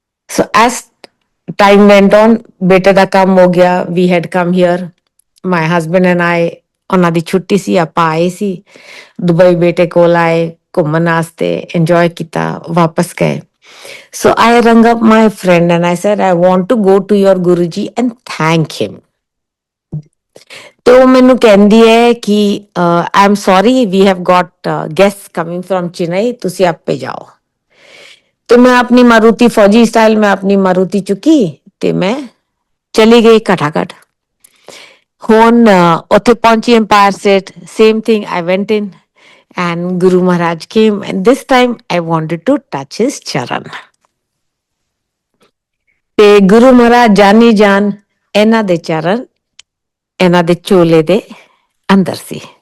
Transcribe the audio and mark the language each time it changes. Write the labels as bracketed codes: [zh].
[en] so as time went on, [pa] ਬੇਟੇ ਦਾ ਕੰਮ ਹੋ ਗਿਆ, [en] we had come here, my husband and I, [pa] ਉਹਨਾਂ ਦੀ ਛੁੱਟੀ ਸੀ, ਆਪਾਂ ਆਏ ਸੀ ਦੁਬਈ, ਬੇਟੇ ਕੋਲ ਆਏ, ਘੁੰਮਣ ਵਾਸਤੇ, ਇੰਜੋਏ ਕੀਤਾ, ਵਾਪਸ ਗਏ। [en] So I rang up my friend and I said, I want to go to your Guruji and thank him. [pa] ਤੇ ਉਹ ਮੈਨੂੰ ਕਹਿੰਦੀ ਹੈ ਕਿ [en] I'm sorry, we have got guests coming from Chennai, [pa] ਤੁਸੀਂ ਆਪੇ ਜਾਓ। ਤੇ ਮੈਂ ਆਪਣੀ ਮਾਰੂਤੀ ਫੌਜੀ ਸਟਾਈਲ, ਮੈਂ ਆਪਣੀ ਮਾਰੂਤੀ ਚੁੱਕੀ ਤੇ ਮੈਂ ਚਲੀ ਗਈ ਘਟਾਘਟ। ਹੁਣ ਉੱਥੇ ਪਹੁੰਚੀ [en] Empire State, same thing, I went in and Guru Maharaj came and this time I wanted to touch his charan. [pa] ਤੇ ਗੁਰੂ ਮਹਾਰਾਜ ਜਾਨੀ ਜਾਨ, ਇਹਨਾਂ ਦੇ ਚਰਨ ਇਹਨਾਂ ਦੇ ਚੋਲੇ ਦੇ ਅੰਦਰ ਸੀ।